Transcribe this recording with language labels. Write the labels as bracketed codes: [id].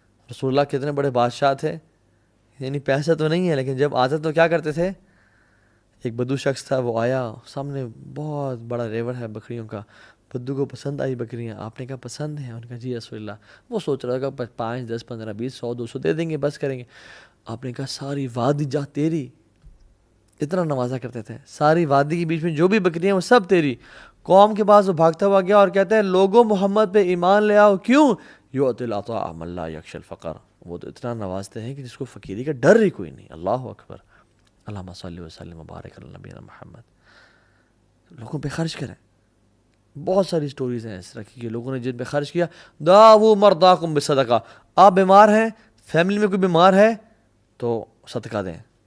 [ur] رسول اللہ کتنے بڑے بادشاہ تھے, یعنی پیسہ تو نہیں ہے لیکن جب آتے تو کیا کرتے تھے. ایک بدو شخص تھا, وہ آیا, سامنے بہت بڑا ریور ہے بکریوں کا, بدو کو پسند آئی بکریاں. آپ نے کہا پسند ہے؟ ان کا جی رسول اللہ. وہ سوچ رہا تھا 5 10 15 20 100 200 دے دیں گے, بس کریں گے. آپ نے کہا ساری وادی جا تیری. اتنا نوازا کرتے تھے, ساری وادی کے بیچ میں جو بھی بکریاں وہ سب تیری. قوم کے پاس وہ بھاگتا ہوا گیا اور کہتے ہیں لوگوں محمد پہ ایمان لے آؤ. [ar] کیوں؟ یؤتی العطاء من لا یخشی الفقر. [ur] وہ تو اتنا نوازتے ہیں کہ جس کو فقیری کا ڈر ہی کوئی نہیں. اللہ اکبر. [ar] اللہم صلی وسلم وبارک علی نبینا محمد. [ur] لوگوں پہ خرچ کریں. بہت ساری سٹوریز ہیں اس طرح کی کہ لوگوں نے جن پہ خرچ کیا. [ar] داؤ مرضاکم بالصدقہ. [ur] آپ بیمار ہیں, فیملی میں کوئی بیمار ہے تو صدقہ دیں.